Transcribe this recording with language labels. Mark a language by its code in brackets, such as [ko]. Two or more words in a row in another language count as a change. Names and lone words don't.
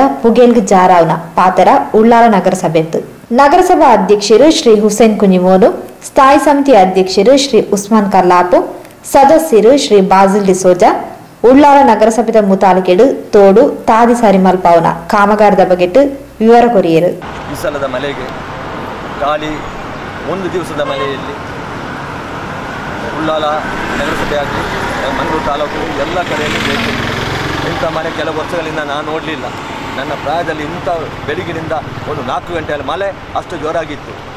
[tcy] ಪುಗೇಲ್ಗೆ ಜಾರಾವ್ನ ಪಾತೆರ ಉಳ್ಳಾಲ ನಗರಸಭೆತ್ತು ನಗರಸಭಾ ಅಧ್ಯಕ್ಷರು ಶ್ರೀ ಹುಸೇನ್ ಕುಂಜಿಮೋನು ಸ್ಥಾಯಿ ಸಮಿತಿ ಅಧ್ಯಕ್ಷರು ಶ್ರೀ ಉಸ್ಮಾನ್ ಕರ್ಲಾಪು ಸದಸ್ಯರು ಶ್ರೀ ಬಾಜಿಲ್ ಡಿಸೋಜಾ ಉಳ್ಳಾಲ ನಗರಸಭೆದ ಮುತಾಲಿಕೆಡು ತೋಡು ತಾದಿ ಸರಿಮಲ್ಪವನ ಕಾಮಗಾರದ ಬಗೆಟ್ಟು ವಿವರ ಕೊರಿಯರು. [kn] ಈ ಸಲದ ಮಳೆಗೆ ಗಾಳಿ ಒಂದು ದಿವಸದ ಮಳೆಯಲ್ಲಿ ಉಳ್ಳಾಲ ನಗರಸಭೆ ಆಗಲಿ ಮಂಗಳೂರು ತಾಲೂಕು ಎಲ್ಲ ಕಡೆಯಲ್ಲಿ ಬೇಕು. ಇಂಥ ಮಳೆ ಕೆಲವು ವರ್ಷಗಳಿಂದ ನಾನು ನೋಡಲಿಲ್ಲ. ನನ್ನ ಪ್ರಾಯದಲ್ಲಿ ಇಂಥ ಬೆಳಗಿನಿಂದ ಒಂದು 4 ಗಂಟೆಯಲ್ಲಿ ಮಳೆ ಅಷ್ಟು ಜೋರಾಗಿತ್ತು.